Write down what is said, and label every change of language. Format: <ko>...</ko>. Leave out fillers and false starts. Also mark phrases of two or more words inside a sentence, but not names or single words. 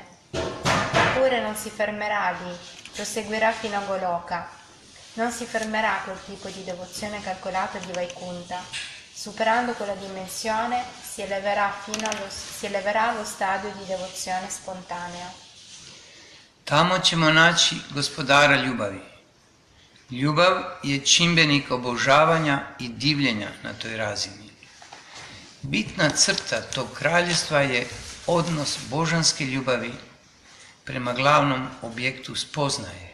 <it>Eppure non si fermerà lì, proseguirà fino a Goloka. Non si fermerà a quel tipo di devozione calcolata di Vaikunta. Superando quella dimensione si eleverà allo stadio di devozione spontanea.</it> <hr>Tamo ćemo naći gospodara ljubavi. Ljubav je čimbenik obožavanja i divljenja na toj razini. Bitna crta tog kraljevstva je odnos božanske ljubavi prema glavnom objektu spoznaje.</hr>